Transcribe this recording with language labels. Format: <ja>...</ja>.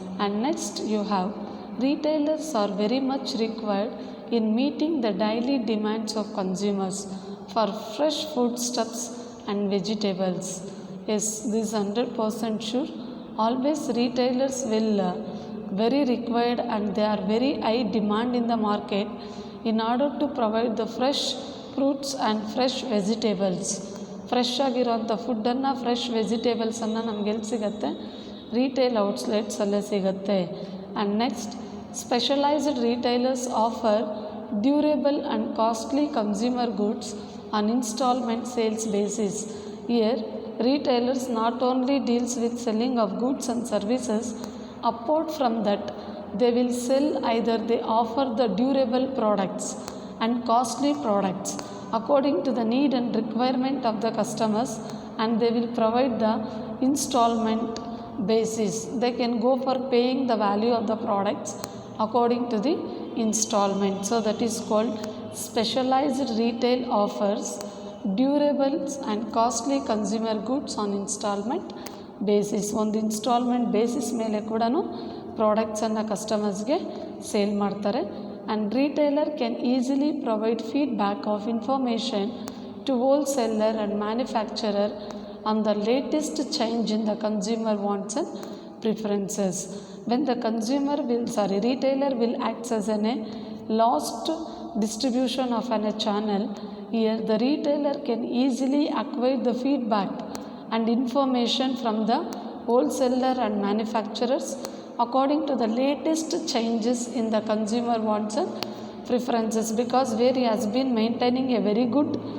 <en>And next you have, retailers are very much required in meeting the daily demands of consumers for fresh foodstuffs and vegetables. Yes, this 100% sure. Always retailers will very required, and they are very high demand in the market in order to provide the fresh fruits and fresh vegetables.</en> <kn>Fresh ಆಗಿರೋಂಥ ಫುಡ್ಡನ್ನು, fresh ವೆಜಿಟೇಬಲ್ಸನ್ನು ನಮ್ಗೆ ಎಲ್ಲಿ ಸಿಗುತ್ತೆ? Retail ಔಟ್ಲೆಟ್ಸಲ್ಲೇ ಸಿಗುತ್ತೆ.</kn> <en>And next, specialised retailers offer durable and costly consumer goods on instalment sales basis. Here, retailers not only deals with selling of goods and services, apart from that, they will sell, either they offer the durable products and costly products according to the need and requirement of the customers, and they will provide the installment basis. They can go for paying the value of the products according to the installment. So that is called specialized retail offers durables and costly consumer goods on instalment basis.</en> <kn>ಒಂದು instalment basis ಮೇಲೆ ಕೂಡ ಪ್ರಾಡಕ್ಟ್ಸನ್ನು ಕಸ್ಟಮರ್ಸ್ಗೆ sale ಮಾಡ್ತಾರೆ.</kn> <en>And retailer can easily provide feedback of information to wholesaler and manufacturer on the latest change in the consumer wants and preferences. When the retailer will act as a last distribution of a channel, here the retailer can easily acquire the feedback and information from the wholesaler and manufacturers according to the latest changes in the consumer wants and preferences, because where he has been maintaining a very good</en>